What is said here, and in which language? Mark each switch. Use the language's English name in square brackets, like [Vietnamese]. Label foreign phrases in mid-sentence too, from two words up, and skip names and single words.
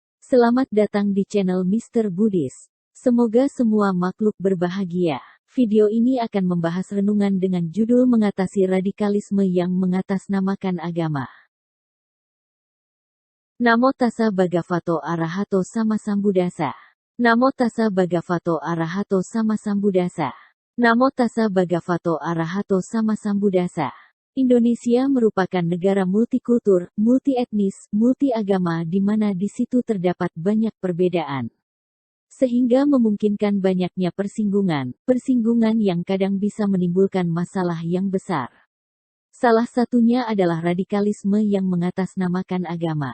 [Indonesian] Selamat datang di channel Mr. Buddhis. Semoga semua makhluk berbahagia. Video ini akan membahas renungan dengan judul mengatasi radikalisme yang mengatasnamakan agama. [Pali] Namo tassa bhagavato arahato sama sambuddhassa. Namo tassa bhagavato arahato sama sambuddhassa. Namo tassa bhagavato arahato sama sambuddhassa. [Indonesian] Indonesia merupakan negara multikultur, multietnis, multiagama di mana di situ terdapat banyak perbedaan. Sehingga memungkinkan banyaknya persinggungan yang kadang bisa menimbulkan masalah yang besar. Salah satunya adalah radikalisme yang mengatasnamakan agama.